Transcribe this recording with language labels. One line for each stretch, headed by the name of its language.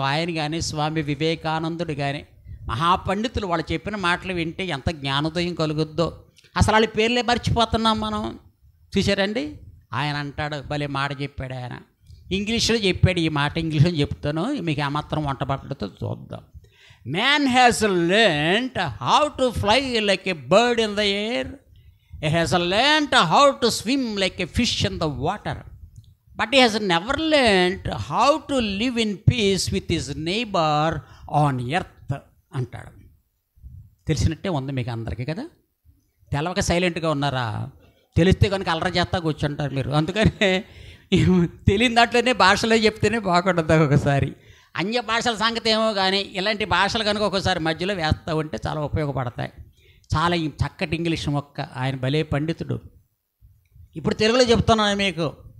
Telugu: ఆయన కానీ స్వామి వివేకానందుడు కానీ మహాపండితులు వాళ్ళు చెప్పిన మాటలు వింటే ఎంత జ్ఞానోదయం కలుగుద్దో. అసలు వాళ్ళ పేర్లే మర్చిపోతున్నాం మనం. చూసారండి? ఆయన అంటాడు, భలే మాట చెప్పాడు ఆయన. ఇంగ్లీష్లో చెప్పాడు ఈ మాట, ఇంగ్లీష్లో చెప్తాను, మీకు ఏమాత్రం వంట పట్టడంతో చూద్దాం.
English: Man has learnt how to fly like a bird in the air. He has learnt how to swim like a fish in the water. But he has never learnt how to live in peace with his neighbor on earth
Telugu: అంటాడు. తెలిసినట్టే ఉంది మీకు అందరికీ కదా? తెలవక సైలెంట్గా ఉన్నారా? తెలిస్తే కనుక అల్లరి చేస్తా కూర్చుంటారు మీరు. అందుకనే తెలియని దాంట్లోనే భాషలో చెప్తేనే బాగుంటుంది. ఒకసారి అన్య భాషల సంగతి ఏమో కానీ ఇలాంటి భాషలు కనుక ఒకసారి మధ్యలో వేస్తూ ఉంటే చాలా ఉపయోగపడతాయి. చాలా చక్కటి ఇంగ్లీష్ మొక్క. ఆయన భలే పండితుడు. ఇప్పుడు తెలుగులో చెప్తున్నాను మీకు.